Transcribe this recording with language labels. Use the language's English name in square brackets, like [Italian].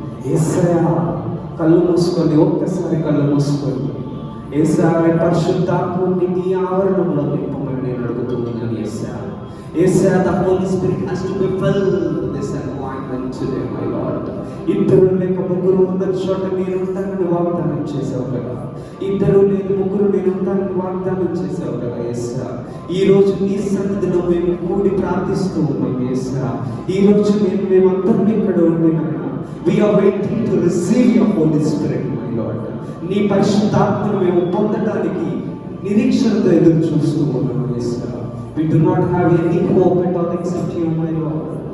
[Telugu] యేసయ్యా, కళ్ళు మూసుకోండి, ఒక్కసారి కళ్ళు మూసుకోండి. యేసయ్యా, పరిశుద్ధాత్ముని నీ ఆవరణంలో నింపమని నేను అడుగుతున్నాను. [English] యేసయ్యా, the Holy Spirit has to be filled this anointment today, my Lord. [Telugu] ఇద్దరు లేక ముగ్గురు ఉన్న చోట నేను ఉంటానని వాగ్దానం చేసావు కదా. ఇద్దరు లేక ముగ్గురు నేను ఉంటానని వాగ్దానం చేసావు కదా. యేసయ్యా, ఈ రోజు నీ సన్నిధిలో మేము కూడి ప్రార్థిస్తూ ఉన్నాం. యేసయ్యా, ఈ రోజు మేమందరం ఇక్కడ ఉండినాం. [English] We are waiting to receive your Holy Spirit, my Lord. [Telugu] నీ పరిశుద్ధాత్మను మేము పొందడానికి నిరీక్షణతో ఎదురు చూస్తూ ఉన్నాం. [English] యేసయ్యా, we do not have any hope at all except you, my Lord.